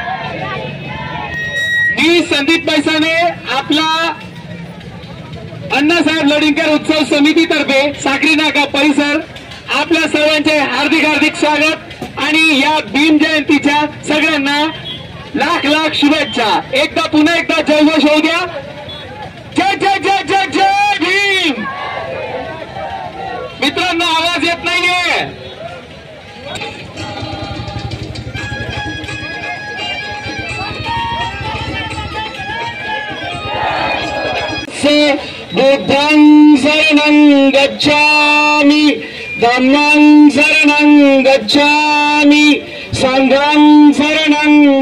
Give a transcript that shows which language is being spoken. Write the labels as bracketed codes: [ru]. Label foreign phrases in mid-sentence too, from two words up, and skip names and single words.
[mr] मी संदीप बैसाने आपला अण्णासाहेब लडिंकर उत्सव समितीतर्फे साक्री नाका परिसर आपल्या सर्वांचे हार्दिक हार्दिक स्वागत आणि या भीम जयंतीच्या सगळ्यांना लाख लाख शुभेच्छा। एकदा पुन्हा एकदा जयघोष होऊ द्या, जय जय जय जय जय भीम। मित्रांनो, आवाज येत नाहीये। [pi] बुद्धं शरणं गच्छामि, धम्मं शरणं गच्छामि, संघं शरणं